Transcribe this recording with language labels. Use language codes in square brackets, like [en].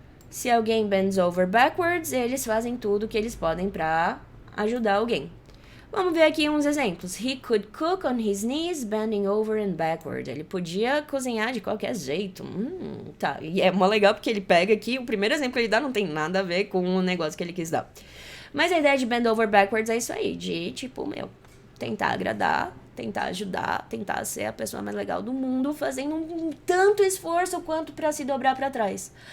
[pt] Se alguém [en] bends over backwards, [pt] eles fazem tudo que eles podem pra ajudar alguém. Vamos ver aqui uns exemplos. [en] He could cook on his knees, bending over and backward. [pt] Ele podia cozinhar de qualquer jeito. Tá, e é mó legal porque ele pega aqui, o primeiro exemplo que ele dá não tem nada a ver com o negócio que ele quis dar. Mas a ideia de [en] bend over backwards [pt] é isso aí, de tipo, tentar agradar, tentar ajudar, tentar ser a pessoa mais legal do mundo, fazendo um tanto esforço quanto pra se dobrar pra trás.